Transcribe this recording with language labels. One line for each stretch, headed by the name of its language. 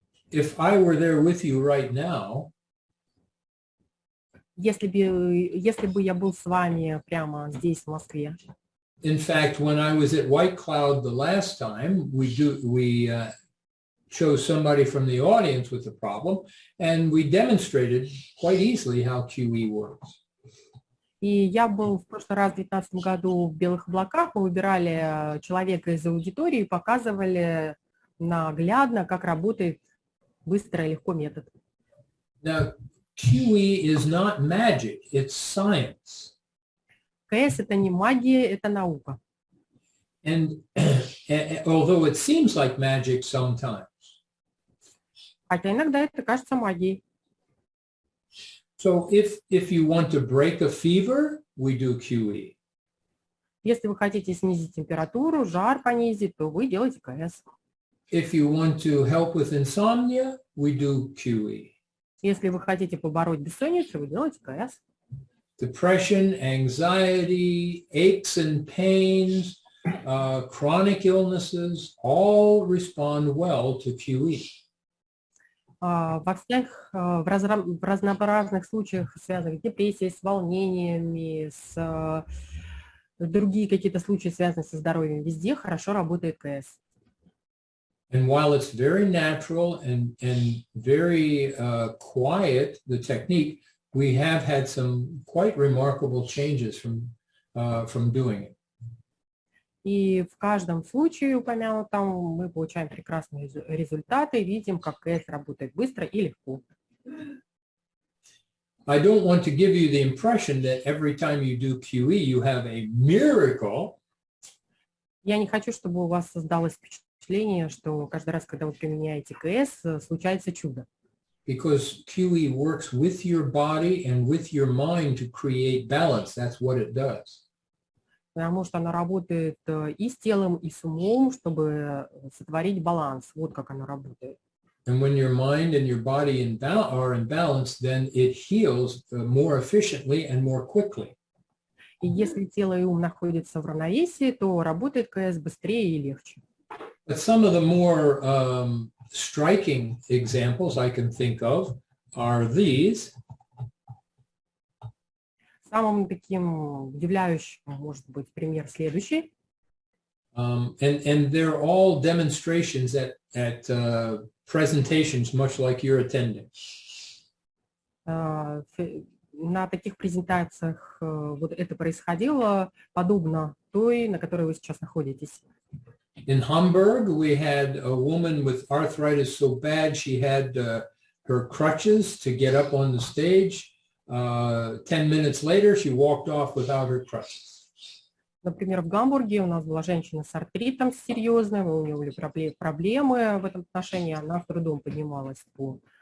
English: If I were there with you right now,
Russian: если бы я был с вами прямо здесь, в Москве.
English: In fact, when I was at White Cloud the last time, we chose somebody from the audience with the problem, and we demonstrated quite easily how QE works.
Russian: И я был в прошлый раз, в 2019 году, в Белых Облаках, мы выбирали человека из аудитории и показывали наглядно, как работает быстро и легко метод.
English: Now, QE is not magic, it's science.
Russian: КС – это не магия, это наука.
English: And although it seems like magic sometimes.
Russian: Хотя иногда это кажется магией.
English: So if you want to break a fever, we do QE.
Russian: Если вы хотите снизить температуру, жар понизить, то вы делаете КС.
English: If you want to help with insomnia, we do QE.
Russian: Если вы хотите побороть бессонницу, вы делаете КС.
English: Depression, anxiety, aches and pains, chronic illnesses, all respond well to QE.
Russian: Во всех, в разнообразных случаях, связанных с депрессией, с волнениями, с другие какие-то случаи, связанные со здоровьем, везде хорошо работает КС.
English: And while it's very natural and very quiet, the technique, we have had some quite remarkable changes from doing it.
Russian: И в каждом случае упомянутом мы получаем прекрасные результаты, видим, как КС работает быстро и легко.
English: I don't want to give you the impression that every time you do QE, you have a miracle.
Russian: Я не хочу, чтобы у вас создалось впечатление, что каждый раз, когда вы применяете КС, случается чудо.
English: Because QE works with your body and with your mind to create balance. That's what it does.
Russian: Потому что она работает и с телом, и с умом, чтобы сотворить баланс. Вот как она работает.
English: And when your mind and your body are in balance, then it heals more efficiently and more quickly.
Russian: И если тело и ум находятся в равновесии, то работает КС быстрее и легче.
English: But some of the more striking examples I can think of are these.
Russian: Самым таким удивляющим может быть пример следующий.
English: And they're all demonstrations at presentations, much like you're attending.
Russian: На таких презентациях вот это происходило подобно той, на которой вы сейчас находитесь.
English: In Hamburg, we had a woman with arthritis so bad she had her crutches to get up on the stage. 10 minutes later, she walked off without her crutches.
Russian: Например, в Гамбурге у нас была женщина с артритом серьезной, у нее были проблемы в этом отношении, она с трудом поднималась по...